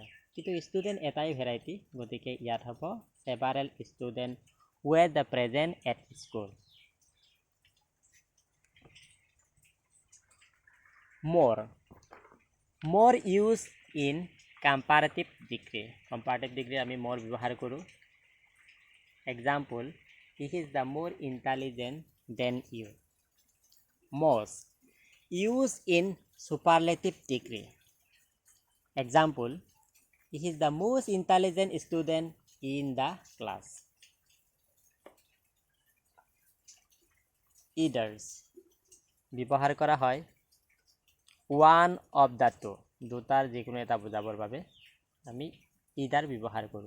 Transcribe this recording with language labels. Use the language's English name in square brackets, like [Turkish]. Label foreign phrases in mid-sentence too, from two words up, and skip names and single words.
[Assamese] কিন্তু ষ্টুডেণ্ট এটাই ভেৰাইটি, গতিকে ইয়াত হ'ব [English] several student were the present at school. more use in comparative degree. comparative degree [Assamese] আমি মোৰ ব্যৱহাৰ কৰোঁ। [English] example, he is the more intelligent than you. most, use in superlative degree. example, he is the most intelligent student in the class. [Assamese] ইডাৰ্ছ ব্যৱহাৰ কৰা হয় [English] one of the two, [Assamese] দুটাৰ যিকোনো এটা বুজাবৰ বাবে আমি ইডাৰ ব্যৱহাৰ কৰোঁ।